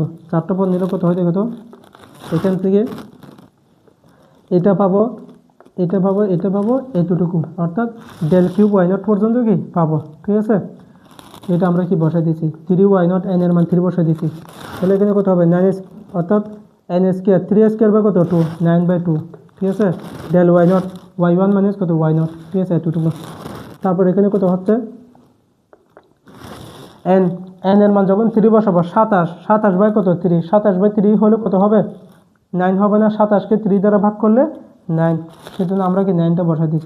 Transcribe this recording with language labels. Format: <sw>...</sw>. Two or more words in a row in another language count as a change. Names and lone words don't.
<bn>4টা পদ নিলে কত হয় দেখো তো, এখান থেকে এটা পাবো, এটা পাবো, এটা পাবো, এতটুকু, অর্থাৎ del কিউব y0 পর্যন্ত কি পাবো, ঠিক আছে। এটা আমরা কি বসাই দিয়েছি 3y0, n এর মান 3 বসাই দিয়েছি। তাহলে এখানে কত হবে 9, অর্থাৎ n স্কোয়ার 3 স্কোয়ার বা কত 2, 9/2, ঠিক আছে। del y0 y1 মাইনাস কত y0, ঠিক আছে, এতটুকু। তারপর এখানে কত হচ্ছে n এর মান যখন 3 বসাবো 27 বাই কত 3, 27/3 হলে কত হবে 9 হবে না, 27কে 3 দ্বারা ভাগ করলে 9, সেজন্য আমরা কি 9টা বসাই দিয়েছি।</bn>